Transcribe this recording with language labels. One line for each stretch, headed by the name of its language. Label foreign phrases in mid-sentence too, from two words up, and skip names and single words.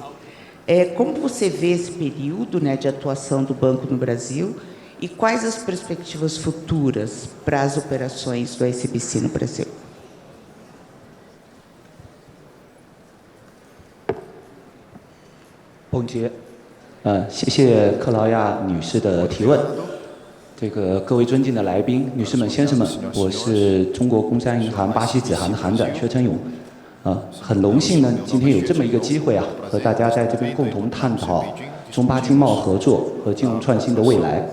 Portuguese: Como você vê esse período, né, de atuação do banco no Brasil e quais as perspectivas futuras para as operações do ICBC no Brasil? Bom dia，
Chinese: 谢谢克劳亚女士的提问。各位尊敬的来宾、女士们、先生们，我是中国工商银行巴西子行的行长薛成勇。很荣幸呢，今天有这么一个机会和大家在这边共同探讨中巴经贸合作和金融创新的未来。